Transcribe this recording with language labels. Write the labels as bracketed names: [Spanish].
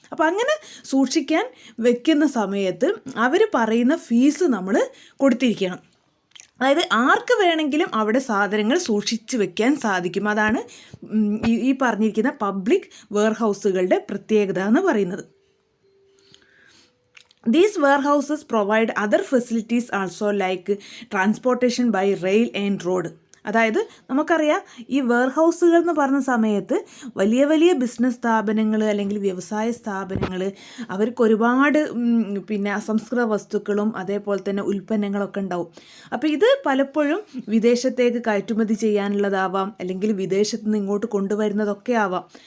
[Malayalam] അപ്പോൾ അങ്ങനെ സൂക്ഷിക്കാൻ വെക്കുന്ന സമയത്ത് അവർ പറയുന്ന ഫീസ് നമ്മൾ കൊടുത്തിരിക്കണം. അതായത് ആർക്ക് വേണമെങ്കിലും അവിടെ സാധനങ്ങൾ സൂക്ഷിച്ച് വെക്കാൻ സാധിക്കും. അതാണ് ഈ പറഞ്ഞിരിക്കുന്ന പബ്ലിക് വെയർഹൗസുകളുടെ പ്രത്യേകത എന്ന് പറയുന്നത്. [English] These warehouses provide other facilities also like transportation by rail and road. [Malayalam] അതായത് നമുക്കറിയാം ഈ വെയർഹൗസുകൾ എന്ന് പറഞ്ഞ സമയത്ത് വലിയ വലിയ ബിസിനസ് സ്ഥാപനങ്ങൾ അല്ലെങ്കിൽ വ്യവസായ സ്ഥാപനങ്ങൾ അവർക്ക് ഒരുപാട് അസംസ്കൃത വസ്തുക്കളും അതേപോലെ തന്നെ ഉൽപ്പന്നങ്ങളൊക്കെ ഉണ്ടാവും. അപ്പോൾ ഇത് പലപ്പോഴും വിദേശത്തേക്ക് കയറ്റുമതി ചെയ്യാനുള്ളതാവാം, അല്ലെങ്കിൽ വിദേശത്ത് നിന്ന് ഇങ്ങോട്ട് കൊണ്ടുവരുന്നതൊക്കെ ആവാം.